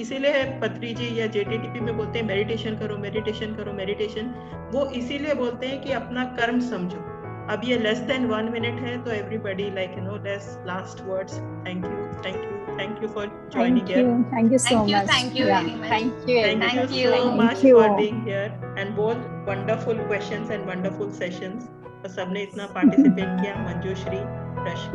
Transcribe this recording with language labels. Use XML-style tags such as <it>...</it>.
<hi>इसीलिए पत्री जी या JTTP में बोलते हैं मेडिटेशन करो, मेडिटेशन करो, मेडिटेशन, वो इसीलिए बोलते हैं कि अपना कर्म समझो। अब ये</hi> <en>Less than 1 minute है, तो everybody like less last words. Thank you for joining here. Thank you so much. Thank you very much. Thank you. Thank you so much for being here and both wonderful questions and wonderful sessions.</en> <hi>तो सबने इतना participate किया, मंजूश्री, रश्मि।</hi>